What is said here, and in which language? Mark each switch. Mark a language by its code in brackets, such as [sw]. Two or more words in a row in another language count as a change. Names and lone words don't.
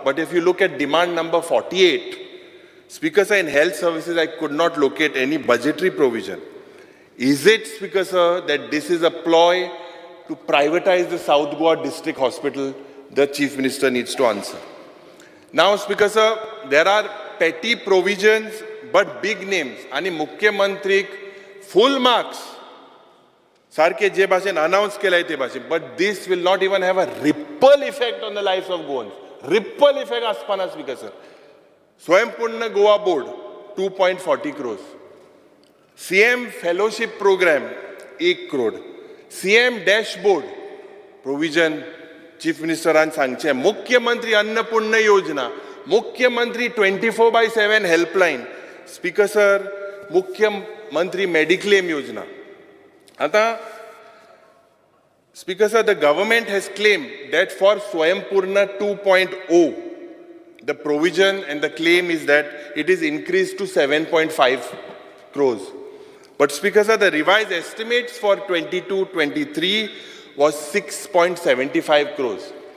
[en] But if you look at demand number 48, Speaker sir, in health services, I could not locate any budgetary provision. Is it, Speaker sir, that this is a ploy to privatize the South Goa District Hospital? The Chief Minister needs to answer. Now, Speaker sir, there are petty provisions but big names. [kok] Ani Mukhyamantrik [en] full marks. [kok] Sarke je bhasen announce kelay te bhasen. [en] But this will not even have a ripple effect on the lives of Goans. Ripple effect aspana, Speaker sir. Swayampunna Goa Board, 2.40 crores. CM Fellowship Program, 1 crore. [kok] CM Dashboard, provision चीफ मिनिस्टरान सांगचें मुख्यमंत्री अन्नपूर्ण योजना, मुख्यमंत्री 24/7 हेल्पलायन, [en] Speaker sir [kok] मुख्यमंत्री मेडिक्लेम योजना. [en] आता Speaker sir, the government has claimed that for Swaympurna 2.0, the provision and the claim is that it is increased to 7.5 crores. But Speaker sir, the revised estimates for 22-23 was 6.75 crores.